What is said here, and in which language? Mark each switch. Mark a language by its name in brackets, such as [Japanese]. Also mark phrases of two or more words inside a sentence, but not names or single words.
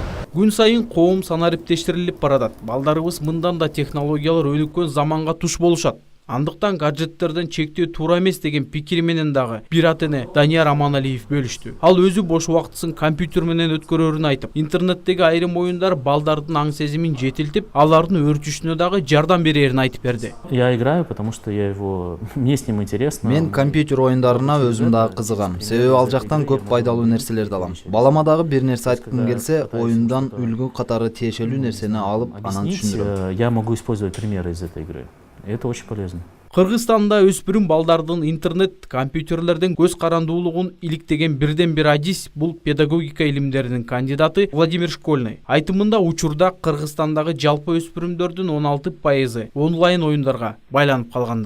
[Kyrgyz] Күн сайын коом санариптештирилип баратат. Балдарыбыз мындан да технологиялар өнүккөн заманга туш болушат. Андыктан гаджеттерден чектөө туура эмес деген пикири менен дагы бир ата-эне Данияр Аманалиев бөлүштү. Ал өзү бош убактысын компьютер менен өткөрөрүн айтып, интернеттеги айрым оюндар балдардын аң сезимин жетилтип, алардын өрчүшүнө дагы жардам берерин айтып берди. [Russian] Я играю, потому что мне с ним интересно. [Kyrgyz] Мен компьютер оюндарына өзүм дагы кызыгам. Себеби ал жактан көп пайдалуу нерселерди алам. Балама дагы бир нерсе айткым келсе, оюндан үлгү катары тиешелүү нерсени алып, анан түшүндүрөм. [Russian] Я могу использовать примеры из этой игры. Это очень полезно. [Kyrgyz] Кыргызстанда өспүрүм балдардын интернет, компьютерлерден көз карандуулугун иликтеген бирден бир адис бул педагогика илимдеринин кандидаты Владимир Школьный. Айтымында учурда Кыргызстандагы жалпы өспүрүмдөрдүн 16% онлайн оюндарга байланып калгандар.